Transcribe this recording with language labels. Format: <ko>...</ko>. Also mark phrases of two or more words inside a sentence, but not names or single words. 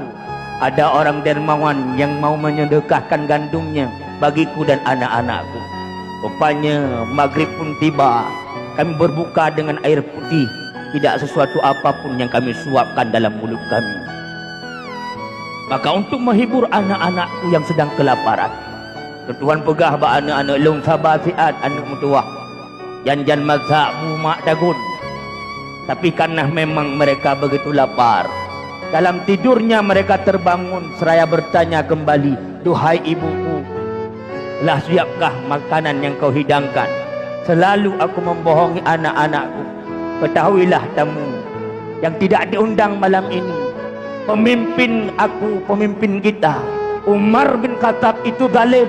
<id>Ada orang dermawan yang mau menyedekahkan gandumnya bagiku dan anak-anakku." Rupanya maghrib pun tiba, kami berbuka dengan air putih, tidak sesuatu apapun yang kami suapkan dalam mulut kami. Maka untuk menghibur anak-anakku yang sedang kelaparan, Tuan pegah ba anak-anak lung sabasiat anak mutuah janjan mazhab mak dagun. Tapi karena memang mereka begitu lapar, dalam tidurnya mereka terbangun seraya bertanya kembali, "Duhai ibuku, telah siapkah makanan yang kau hidangkan? Selalu aku membohongi anak-anakku. Ketahuilah tamu yang tidak diundang malam ini, pemimpin aku, pemimpin kita, Umar bin Khattab itu zalim.</id>